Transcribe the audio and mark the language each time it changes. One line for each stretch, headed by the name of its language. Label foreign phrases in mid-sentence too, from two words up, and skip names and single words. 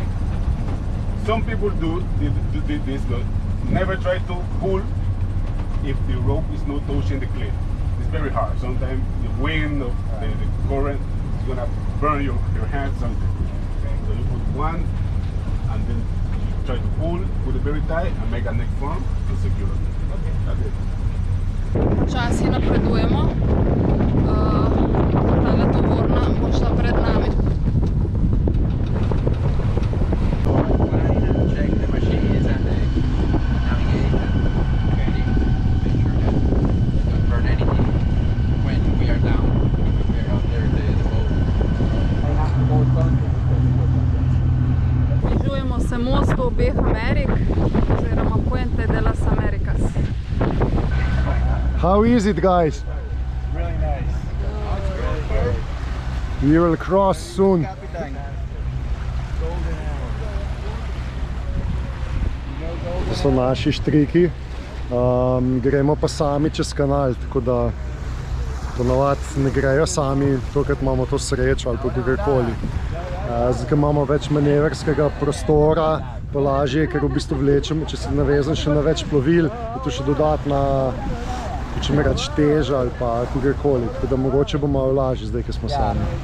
English: Some people do this, but never try to pull if the rope is not touching the cliff. It's very hard. Sometimes the wind of the current is gonna burn your hand something. Okay. So you put one and then you try to pull, put it very tight, and make a neck firm and secure it. Okay. That's it.
Slovenian: Počasi napredujemo. Tale tovorna bo šla pred nami.
English: Check the machines and the navigation. Okay. Make sure that we don't burn anything when we are down. We are out there the boat.
Slovenian: Približujemo se mostu obeh Amerik, oziroma Puente de las Americas.
English: How is it, guys? Really nice. We will cross soon. Capitan.
Slovenian: To so naši štriki. Gremo pa sami čez kanal, tako da ponavadi ne grejo sami, tokrat imamo to srečo ali pa kakorkoli. Zdaj imamo več manevrskega prostora, pa lažje, ker v bistvu vlečemo, če se navezam še na več plovil, je to še dodatna, če me reč, teža ali pa kakorkoli, tako da mogoče bo malo lažje zdaj, ko smo sami.